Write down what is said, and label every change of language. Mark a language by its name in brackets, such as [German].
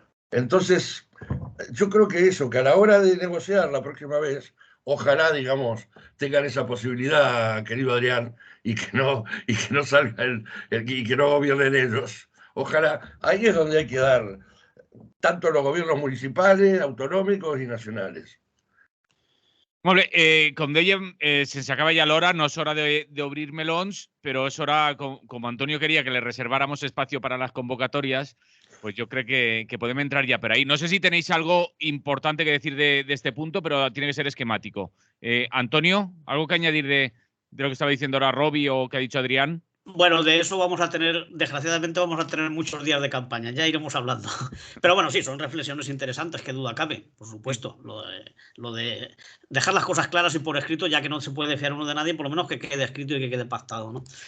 [Spanish] Entonces, yo creo que eso, que a la hora de negociar la próxima vez, ojalá, digamos, tengan esa posibilidad, querido Adrián, y que no salga y que no gobiernen ellos. Ojalá, ahí es donde hay que dar tanto los gobiernos municipales, autonómicos y nacionales. [Catalan] Molt bé, com dèiem, sense acaba ja l'hora, no és hora d'obrir melons, però és hora, com Antonio [Spanish] quería que le reserváramos espacio para las convocatorias, pues yo creo que podemos entrar ya por ahí. No sé si tenéis algo importante que decir de este punto, pero tiene que ser esquemático. Antonio, ¿algo que añadir de lo que estaba diciendo ahora Roby o que ha dicho Adrián? Bueno, de eso desgraciadamente vamos a tener muchos días de campaña, ya iremos hablando. Pero bueno, sí, son reflexiones interesantes, que duda cabe, por supuesto. Lo de dejar las cosas claras y por escrito, ya que no se puede fiar uno de nadie, por lo menos que quede escrito y que quede pactado, ¿no?